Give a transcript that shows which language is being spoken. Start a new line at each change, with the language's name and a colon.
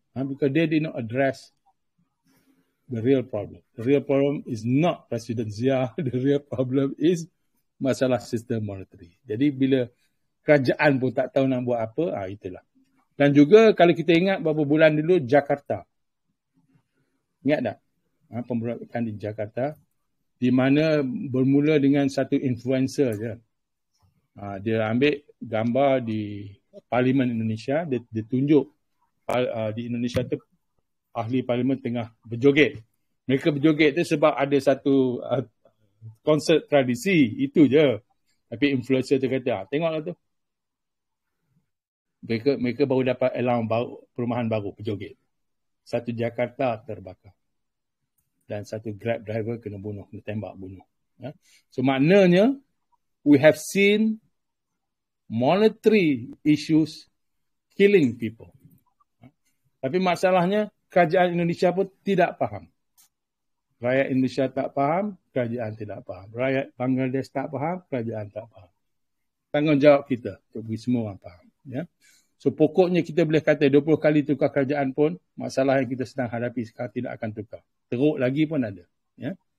English: Because they did not address the real problem. The real problem is not Presiden Zia. The real problem is
Malay: masalah sistem
English: monetary.
Malay: Jadi bila kerajaan pun tak tahu nak buat apa, itulah. Dan juga kalau kita ingat beberapa bulan dulu Jakarta. Ingat tak? Pemberontakan di Jakarta. Di mana bermula dengan satu influencer je. Dia ambil gambar di Parlimen Indonesia. Dia tunjuk di Indonesia tu ahli parlimen tengah berjoget. Mereka berjoget tu sebab ada satu konsert tradisi. Itu je. Tapi influencer tu kata, tengoklah tu. Mereka baru dapat allowance baru, perumahan baru, Pejoget. Satu Jakarta terbakar. Dan satu Grab driver kena tembak bunuh. Ya.
English: So
Malay: maknanya,
English: we have seen monetary issues killing people.
Malay: Tapi masalahnya, kerajaan Indonesia pun tidak faham. Rakyat Indonesia tak faham, kerajaan tidak faham. Rakyat Bangladesh tak faham, kerajaan tak faham. Tanggungjawab kita untuk bagi semua orang faham. Ya. So pokoknya kita boleh kata 20 kali tukar kerajaan pun, masalah yang kita sedang hadapi sekarang tidak akan tukar. Teruk lagi pun ada. Ya.